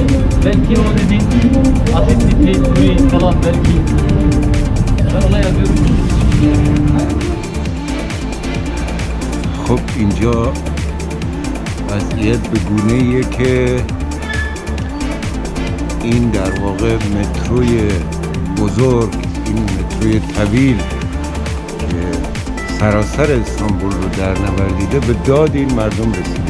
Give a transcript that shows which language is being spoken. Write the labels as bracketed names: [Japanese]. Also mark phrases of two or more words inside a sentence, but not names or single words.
[Turkish] Belki o dediğin asitli, kurin falan belki. Ben ona yazıyorum. [Persian] خب اینجا وضعیت به گونه‌ایه که این در واقع متروی بزرگ، این متروی طویل که سراسر استانبول رو در نوردیده به داد این مردم رسیده.